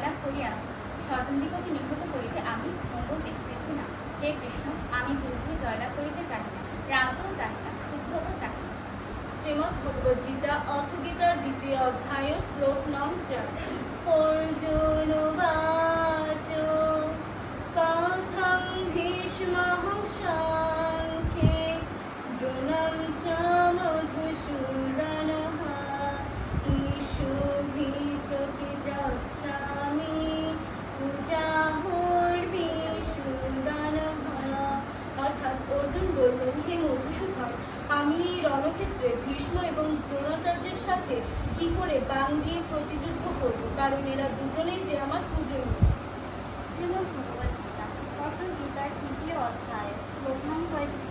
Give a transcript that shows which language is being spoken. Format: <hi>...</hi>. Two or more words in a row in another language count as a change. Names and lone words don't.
<bn>করিয়া স্বজনদিগকে নিহত করিতে আমি মঙ্গল দেখিতেছি না। হে কৃষ্ণ, আমি যুদ্ধে জয়লাভ করিতে চাহি না, রাজ্যও চাহি না, শুদ্ধও চাহি না। শ্রীমদ্ ভগবদ্গীতা অথ গীতার দ্বিতীয় অধ্যায় শ্লোক নং 4।</bn> <sa>অর্জুন উবাচ কথং ভীষ্মঃ সাংখ্যে দ্রোণং চ মধুসূদনঃ ঈশোভিঃ প্রতিজৎসামি পূজাহুর্বিসূদনঃ।</sa> <bn>অর্থাৎ অর্জুন বললেন, হে মধুসূদন, আমি রণক্ষেত্রে ভীষ্ম এবং দ্রোণাচার্যের সাথে কি করে বাণ দিয়ে প্রতিযুদ্ধ করব, কারণ এরা দুজনেই যে আমার পূজনীয়। শ্রীমদ্ ভগবদ্গীতা অথ গীতার তৃতীয় অধ্যায় শ্লোক নং 35।</bn>